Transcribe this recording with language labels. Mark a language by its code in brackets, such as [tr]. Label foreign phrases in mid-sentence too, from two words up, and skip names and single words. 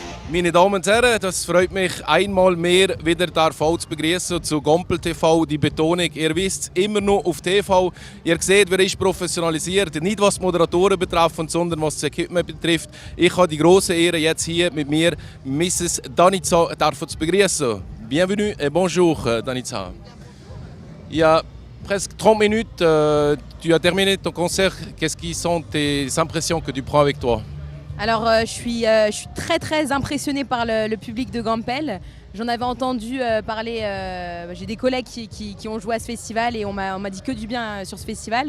[de] Meine Damen und Herren, das freut mich einmal mehr wieder zu begrüßen zu Gompel TV. Die Betonung, ihr wisst, immer noch auf TV. Ihr seht, wer ist professionalisiert, nicht was die Moderatoren betrifft, sondern was das Equipment betrifft. Ich habe die große Ehre, jetzt hier mit mir Mrs. Danica zu begrüßen. [fr] Bienvenue et bonjour, Danica. Il y a presque 30 minutes, tu as terminé ton concert. Qu'est-ce qui sont tes impressions que tu prends avec toi? Alors je suis très impressionnée par le public de Gompel. J'en avais entendu parler, j'ai des collègues qui ont joué à ce festival et on m'a dit que du bien sur ce festival.